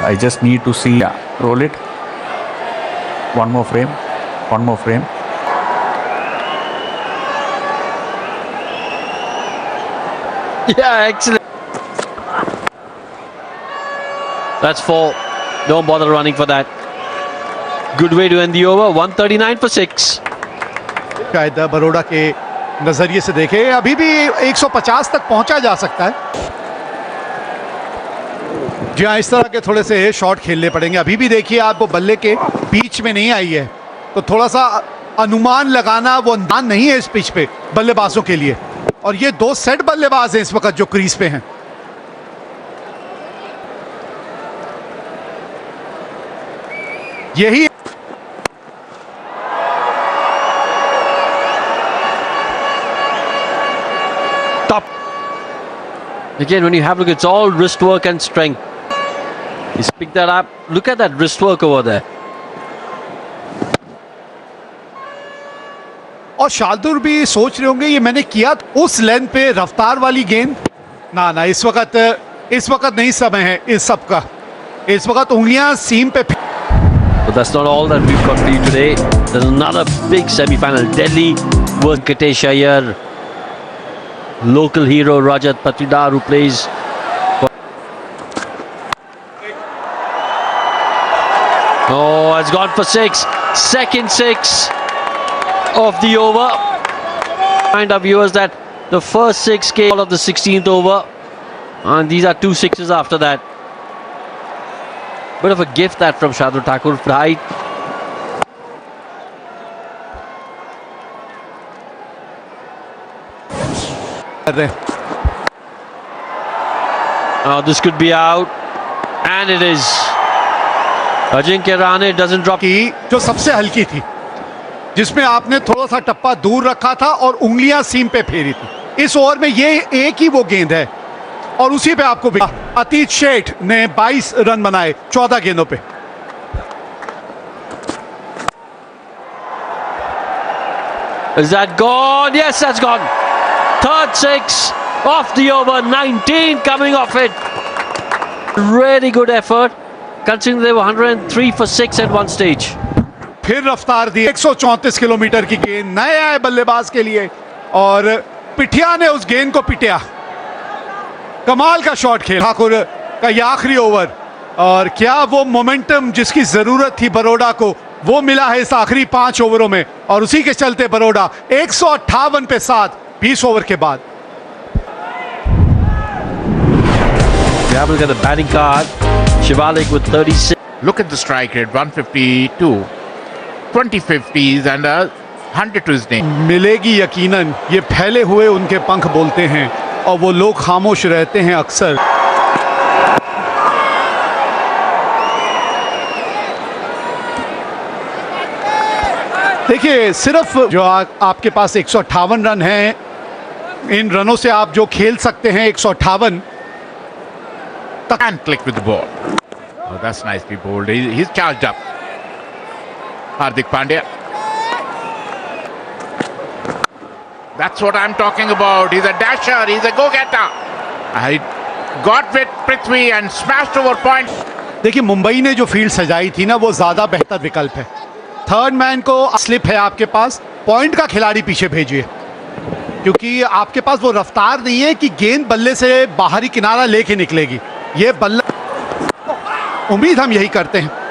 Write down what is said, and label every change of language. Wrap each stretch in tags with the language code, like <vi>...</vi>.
<en>I just need to see. Yeah, roll it. One more frame. One more frame. yeah, excellent. That's 4. Don't bother running for that. Good way to end the over. 139 for 6.</en> <hi>शायद बरोड़ा के नजरिए से देखे अभी भी 150 तक पहुंचा जा सकता है। जी हाँ, इस तरह के थोड़े से शॉट खेलने पड़ेंगे। अभी भी देखिए आप, वो बल्ले के बीच में नहीं आई है, तो थोड़ा सा अनुमान लगाना वो अंदाज नहीं है इस पिच पे बल्लेबाजों के लिए। और ये 2 सेट बल्लेबाज हैं इस वक्त जो क्रीज पे हैं। यही</hi> <en>Top. Again, when you have a look, it's all wrist work and strength. He's picked that up. Look at that wrist work over there.</en> <hi>और शार्दुल भी सोच रहे होंगे ये मैंने किया उस लेंथ पे रफ्तार वाली गेंद। ना इस वक्त नहीं समय है इस सब का। इस वक्त उंगलियां सीम पे।</hi> <en>But that's not all that we've got for you today. There's another big semi-final. Delhi versus Venkatesh Iyer. Local hero Rajat Patidar, who plays for... Oh, it's gone for 6. Second 6 of the over. Remind our viewers that the first 6 came of the 16th over, and these are 2 6s after that. Bit of a gift that from Shardul Thakur. Height. Oh, this could be out, and it is. Ajinkya Rahane doesn't drop.</en> <hi>की जो सबसे हल्की थी, जिसमें आपने थोड़ा सा टप्पा दूर रखा था और उंगलियां सीम पे फेरी थी। इस ओवर में ये एक ही वो गेंद है और उसी पे आपको अतीत शेठ ने 22 रन बनाए 14 गेंदों पे।</hi> <en>Is that gone? Yes, that's gone. Third 6 off the over. 19 coming off it. Really good effort, considering they were 103 for 6 at one stage.</en> <hi>फिर रफ्तार दी 134 किलोमीटर की गेंद नए आए बल्लेबाज के लिए और पिठिया ने उस गेंद को पिटिया। कमाल का शॉट खेल ठाकुर का ये आखिरी ओवर, और क्या वो मोमेंटम जिसकी जरूरत थी बरोड़ा को वो मिला है इस आखिरी 5 ओवरों में, और उसी के चलते बरोड़ा 158 पे 7 20 ओवर के बाद।</hi> <en>We have a look at the batting card. Shivalik with 36. Look at the strike rate, 152, 20 50s and 100 to his name.</en> <hi>मिलेगी यकीनन, ये फैले हुए उनके पंख बोलते हैं और वो लोग खामोश रहते हैं अक्सर। देखिए, सिर्फ जो आपके पास 158 रन हैं, इन रनों से आप जो खेल सकते हैं 158</hi> <en>And click with the ball. Oh, that's nicely bowled. He's charged up. Hardik Pandya. That's what I'm talking about. He's a dasher. He's a go-getter. I got with Prithvi and smashed over point.</en> <hi>देखिए, मुंबई ने जो field सजाई थी ना, वो ज्यादा बेहतर विकल्प है। थर्ड मैन को स्लिप है आपके पास, पॉइंट का खिलाड़ी पीछे भेजिए, क्योंकि आपके पास वो रफ्तार नहीं है कि गेंद बल्ले से बाहरी किनारा लेके निकलेगी। ये बल्ला, उम्मीद हम यही करते हैं।</hi>